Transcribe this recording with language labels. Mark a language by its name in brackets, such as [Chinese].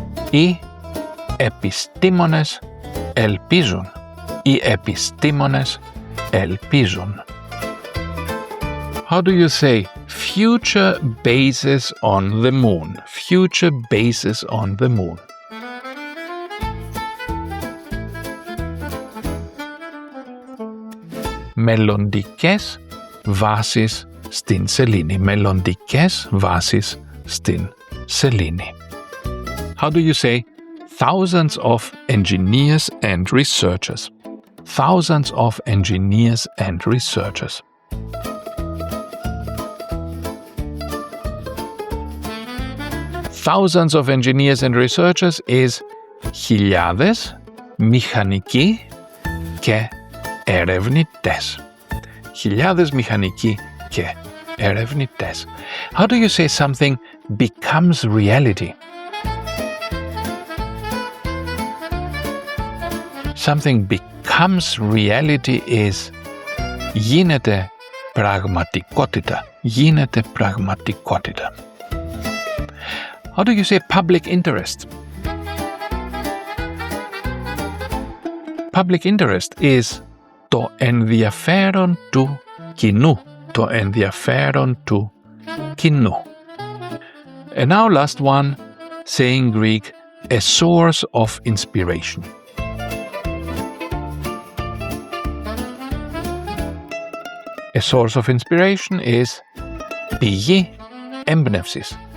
[Greek] Οι επιστήμονες ελπίζουν. Οι επιστήμονες ελπίζουν. [English] How do you say future bases on the moon? Future bases on the moon. [Greek] Μελλοντικές βάσεις στην σελήνη. Μελλοντικές βάσεις στην σελήνη. [English] How do you say thousands of engineers and researchers? Thousands of engineers and researchers. Thousands of engineers and researchers is [Greek] χιλιάδες μηχανικοί και ερευνητές. Χιλιάδες μηχανικοί και ερευνητές. [English] How do you say something becomes reality? Something becomes reality is [Greek] γίνεται πραγματικότητα. Γίνεται πραγματικότητα. [English] How do you say public interest? Public interest is [Greek] το ενδιαφέρον του κοινού. Το ενδιαφέρον του κοινού. [English] And now last one, saying Greek, a source of inspiration. A source of inspiration is [Greek] πηγή έμπνευσης.